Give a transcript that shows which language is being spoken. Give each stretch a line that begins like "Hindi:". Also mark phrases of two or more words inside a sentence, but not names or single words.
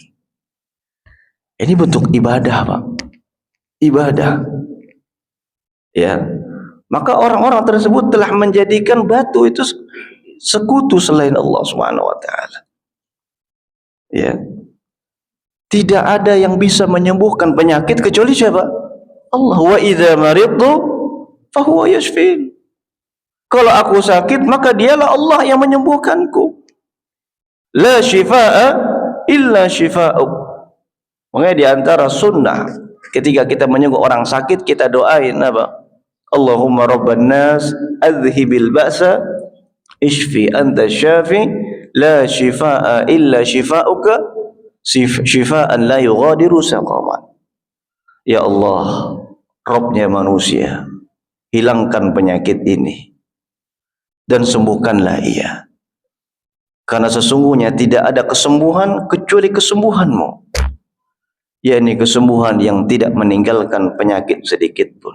Indonesian: Ini bentuk ibadah, Pak. Ibadah. Ya. Maka orang-orang tersebut telah menjadikan batu itu sekutu selain
Arabic: الله سبحانه وتعالى.
Indonesian: Ya. Tidak ada yang bisa menyembuhkan penyakit kecuali siapa? Allah.
Arabic: وإذا مرضت فهو يشفين.
Indonesian: Kalau aku sakit, maka dialah Allah yang menyembuhkanku.
Arabic: لا شفاء إلا شفاؤك.
Indonesian: Makanya di antara sunnah ketika kita menyembuh orang sakit, kita doain apa?
Arabic: اللهم رب الناس أذهب البأس اشف أنت الشافي لا شفاء إلا شفاؤك شفاء لا يغادر سقما.
Indonesian: Ya Allah, Rabbnya manusia, hilangkan penyakit ini dan sembuhkanlah ia, karena sesungguhnya tidak ada kesembuhan kecuali kesembuhanmu, yakni kesembuhan yang tidak meninggalkan penyakit sedikit pun.